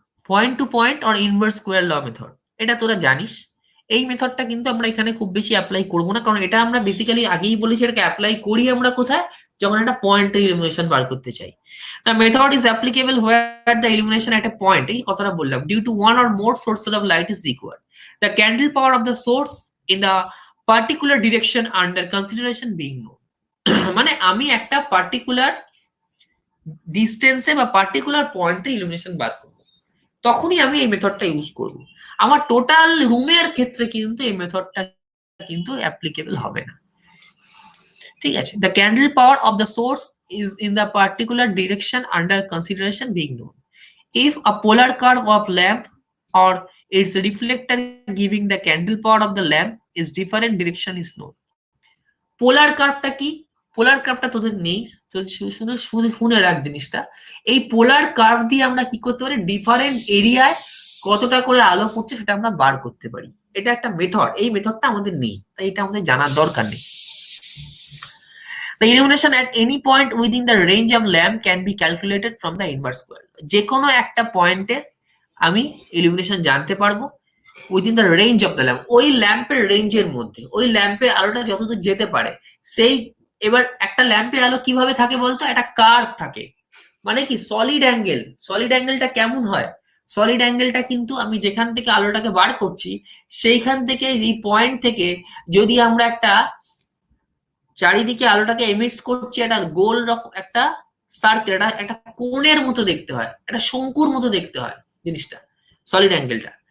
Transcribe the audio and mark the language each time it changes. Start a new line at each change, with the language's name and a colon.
English: point to point or inverse square law method,
Bangla: এটা তোরা জানিস। এই মেথডটা কিন্তু আমরা এখানে খুব বেশি অ্যাপ্লাই করবো না, কারণ এটা আমরা বেসিক্যালি আগেই বলেছি এটাকে অ্যাপ্লাই করি আমরা কোথায়, যখন একটা পয়েন্টের ইলিমিনেশন বার করতে চাই।
English: The method is applicable where the illumination at a point,
Bangla: এই কথাটা বললাম,
English: due to one or more sources of light is required. The candle power of the source in the particular direction under consideration being known.
Bangla: মানে আমি একটা particular ডিস্টেন্সে বা particular পয়েন্টে illumination বার করবো, তখনই আমি এই মেথডটা ইউজ করব। আমার টোটাল রুমের ক্ষেত্রে কিন্তু এই মেথডটা কিন্তু অ্যাপ্লিকেবল হবে না, ঠিক আছে।
English: The candle power of the source is in the particular direction under consideration being known. If a polar curve of lamp or its reflector giving the candle power of the lamp is different direction is known.
Bangla: পোলার কার্ভটা কি? পোলার কার্ভটা তোদের নেই, শুনে রাখ জিনিসটা। এই পোলার curve দিয়ে আমরা কি করতে পারি, ডিফারেন্ট এরিয়ায় কতটা করে আলো পড়ছে সেটা আমরা বার করতে পারি। এটা একটা মেথড, এই মেথডটা আমাদের নেই, তাই এটা আমাদের জানার দরকার নেই।
English: The illumination at any point within the range of lamp can be calculated from the inverse square.
Bangla: যে কোনো একটা পয়েন্টে আমি ইলুমিনেশন জানতে পারবো
English: within the range of the lamp,
Bangla: ওই ল্যাম্পের রেঞ্জের মধ্যে, ওই ল্যাম্পের আলোটা যতদূর যেতে পারে সেই। এবার একটা ল্যাম্পের আলো কিভাবে থাকে বলতো, একটা কার্ভ থাকে, মানে কি সলিড অ্যাঙ্গেল। সলিড অ্যাঙ্গেলটা কেমন হয়, সলিড অ্যাঙ্গেলটা কিন্তু আমি যেখান থেকে আলোটাকে বার করছি সেইখান থেকে, এই পয়েন্ট থেকে যদি আমরা একটা চারিদিকে আলোটাকে এমিটস করছি, একটা গোল রকম একটা সার্কেল, একটা কোণের মতো দেখতে হয়, একটা শঙ্কুর মতো দেখতে হয় জিনিসটা, সলিড অ্যাঙ্গেলটা।